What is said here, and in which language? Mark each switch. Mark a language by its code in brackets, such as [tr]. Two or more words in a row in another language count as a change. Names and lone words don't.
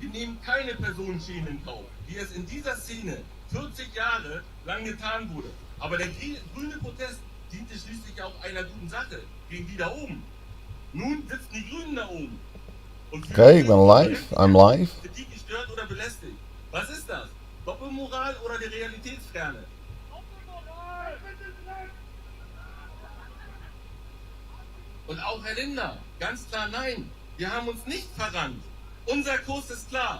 [de] nehmen keine Personenschäden in Kauf, wie es in dieser Szene 40 Jahre lang getan wurde. Aber der grüne Protest diente schließlich auch einer guten Sache, gegen die da oben. Nun sitzen die Grünen da oben. [nl] Okay, ik ben live. [en] I'm live. [de] Kritik gestört oder belästigt. Was ist das? Doppelmoral oder die Realitätsferne? Doppelmoral! Und auch Herr Lindner, ganz klar nein. Wir haben uns nicht verrannt. Unser Kurs ist klar.